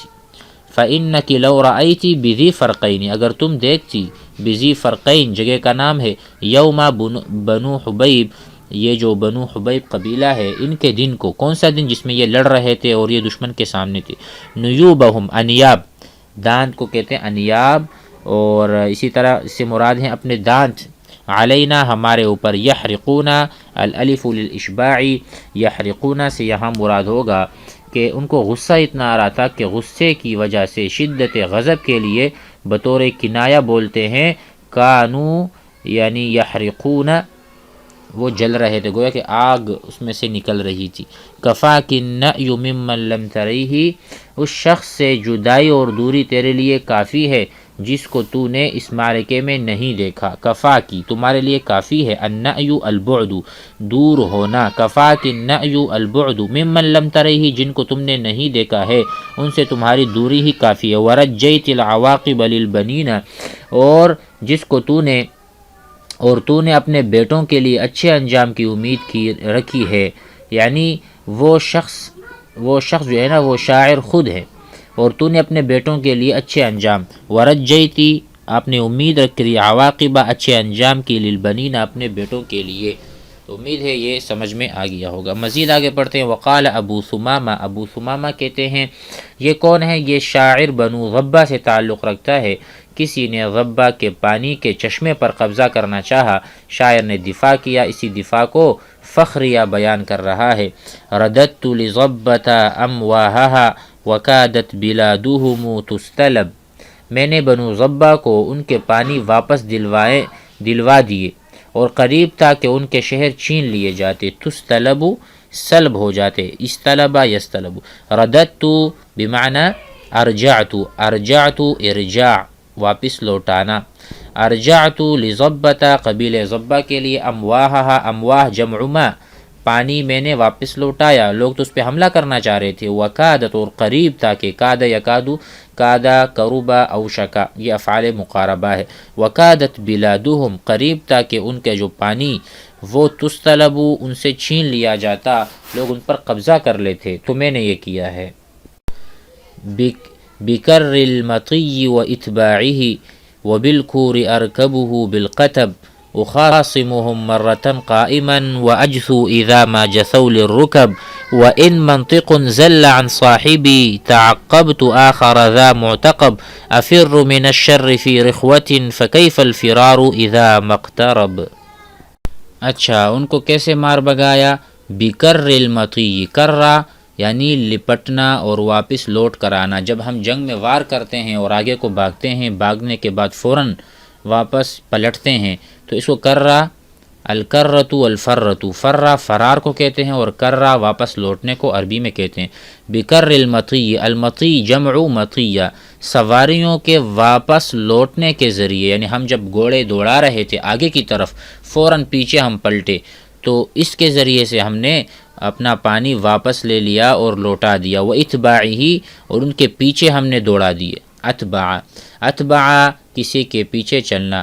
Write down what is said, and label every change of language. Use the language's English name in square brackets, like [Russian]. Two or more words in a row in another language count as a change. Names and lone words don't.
[Arabic] فإنک لو رأیتی بذی فرقین، [Urdu] اگر تم دیکھتی [Arabic] بذی فرقین [Urdu] جگہ کا نام ہے، [Arabic] یوم بنو حبیب، [Urdu] یہ جو بنو حبیب قبیلہ ہے ان کے دن کو، کون سا دن؟ جس میں یہ لڑ رہے تھے اور یہ دشمن کے سامنے تھے۔ [Arabic] نیوبہم انیاب، [Urdu] دانت کو کہتے ہیں انیاب، اور اسی طرح اس سے مراد ہیں اپنے دانت، علینا ہمارے اوپر، [Arabic] یحرقون الالف للاشباع، [Urdu] یحرقون سے یہاں مراد ہوگا کہ ان کو غصہ اتنا آ رہا تھا کہ غصے کی وجہ سے شدت غضب کے لیے بطور کنایہ بولتے ہیں کانو یعنی یحرقون، وہ جل رہے تھے، گویا کہ آگ اس میں سے نکل رہی تھی۔ [Arabic] کفاک النأی ممن لم تریہ، [Urdu] اس شخص سے جدائی اور دوری تیرے لیے کافی ہے جس کو تو نے اس معرکے میں نہیں دیکھا۔ [Arabic] کفا کی [Urdu] تمہارے لیے کافی ہے، [Arabic] النأی البعد [Urdu] دور ہونا، [Arabic] کفا کی النأی البعد ممن لم ترہی [Urdu] جن کو تم نے نہیں دیکھا ہے ان سے تمہاری دوری ہی کافی ہے۔ [Arabic] ورجیت العواقب للبنین [Urdu] اور جس کو تو نے اپنے بیٹوں کے لیے اچھے انجام کی امید رکھی ہے، یعنی وہ شخص جو ہے نا وہ شاعر خود ہے، اور تو نے اپنے بیٹوں کے لیے اچھے انجام، ورجیتی آپ نے امید رکھی، عواقبہ اچھے انجام کی، للبنین اپنے بیٹوں کے لیے۔ تو امید ہے یہ سمجھ میں آ گیا ہوگا۔ مزید آگے پڑھتے ہیں۔ [Arabic] وقال ابو ثمامہ، [Urdu] ابو ثمامہ کہتے ہیں یہ کون ہے؟ یہ شاعر بنو غبہ سے تعلق رکھتا ہے۔ کسی نے غبہ کے پانی کے چشمے پر قبضہ کرنا چاہا، شاعر نے دفاع کیا، اسی دفاع کو فخریہ بیان کر رہا ہے۔ [Arabic] رددت لغبۃ امواہہا وکادت بلادہم تستلب، [Urdu] میں نے بنو غبہ کو ان کے پانی واپس دلوا دیے اور قریب تھا کہ ان کے شہر چھین لیے جاتے، تستلب سلب ہو جاتے، [Arabic] استلبا یستلب۔ رددت بمعنی ارجعت، ارجعت [Urdu] ارجاع واپس لوٹانا، [Arabic] ارجعت لغبۃ [Urdu] قبیل غبہ کے لیے، [Arabic] امواہہا امواہ [Urdu] جمع ماء پانی میں نے واپس لوٹایا، لوگ تو اس پہ حملہ کرنا چاہ رہے تھے۔ وکادت اور قریب تھا کہ [Arabic] کاد یکادو، کادا کروبا اوشکا [Urdu] یہ افعال مقاربہ ہے۔ [Arabic] وکادت بلادہم [Urdu] قریب تھا کہ ان کے جو پانی وہ تستلبو ان سے چھین لیا جاتا، لوگ ان پر قبضہ کر لیتے، تو میں نے یہ کیا ہے۔ [Arabic] بکر المطی و اتباعہ وبالکور ارکبہ بالقتب اخاصمهم مرة قائما واجثو اذا ما جثوا للركب وان منطق زل عن صاحبي تعقبت آخر ذا معتقب افر من الشر في رخوة فكيف الفرار اذا ما اقترب۔ [Urdu] اچھا ان کو کیسے مار بگایا؟ [Arabic] بکر المطی، [Urdu] کرہ یعنی لپٹنا اور واپس لوٹ کر آنا۔ جب ہم جنگ میں وار کرتے ہیں اور آگے کو بھاگتے ہیں، بھاگنے کے بعد فوراً واپس پلٹتے ہیں تو اس کو کرہ، [Arabic] الکرۃ الفرۃ، [Urdu] فرہ فرار کو کہتے ہیں اور کرہ واپس لوٹنے کو عربی میں کہتے ہیں۔ [Arabic] بکر المطی، المطی جمع مطیہ، [Urdu] سواریوں کے واپس لوٹنے کے ذریعے، یعنی ہم جب گھوڑے دوڑا رہے تھے آگے کی طرف، فوراً پیچھے ہم پلٹے تو اس کے ذریعے سے ہم نے اپنا پانی واپس لے لیا اور لوٹا دیا۔ وہ اتباعہ اور ان کے پیچھے ہم نے دوڑا دیے۔ [Arabic] اتبع، اتبع [Urdu] کسی کے پیچھے چلنا۔